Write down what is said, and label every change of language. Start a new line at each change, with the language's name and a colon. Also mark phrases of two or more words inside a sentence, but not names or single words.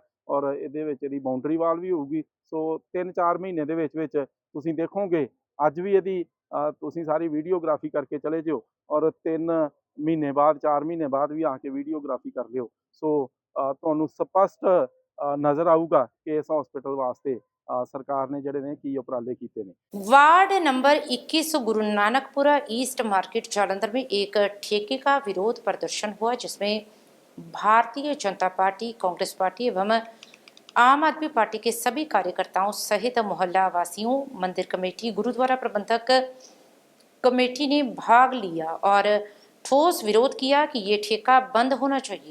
Punjabi: ਔਰ ਇਹਦੇ ਵਿੱਚ ਇਹਦੀ ਬਾਉਂਡਰੀ ਵਾਲ ਵੀ ਹੋਊਗੀ। ਸੋ 3-4 ਮਹੀਨੇ ਦੇ ਵਿੱਚ ਤੁਸੀਂ ਦੇਖੋਗੇ ਅੱਜ ਵੀ ਇਹਦੀ ਤੁਸੀਂ ਸਾਰੀ ਵੀਡੀਓਗ੍ਰਾਫੀ ਕਰਕੇ ਚਲੇ ਜਿਓ ਔਰ 3 ਮਹੀਨੇ ਬਾਅਦ 4 ਮਹੀਨੇ ਬਾਅਦ ਵੀ ਆ ਕੇ ਵੀਡੀਓਗ੍ਰਾਫੀ ਕਰ ਲਿਓ। ਸੋ ਤੁਹਾਨੂੰ ਸਪਸ਼ਟ ਨਜ਼ਰ ਆਊਗਾ ਕਿ ਇਸ ਹਸਪੀਟਲ ਵਾਸਤੇ ਸਰਕਾਰ ਨੇ ਜਿਹੜੇ ਨੇ ਕੀ ਉਪਰਾਲੇ ਕੀਤੇ ਨੇ।
Hindi: वार्ड नंबर 21 गुरु नानकपुरा ईस्ट मार्केट जालंधर में एक ठेके का विरोध प्रदर्शन हुआ जिसमें भारतीय जनता पार्टी, कांग्रेस पार्टी एवं आम आदमी पार्टी के सभी कार्यकर्ताओं सहित मोहल्ला वासियों, मंदिर कमेटी, गुरुद्वारा प्रबंधक कमेटी ने भाग लिया और ठोस विरोध किया कि ये ठेका बंद होना चाहिए।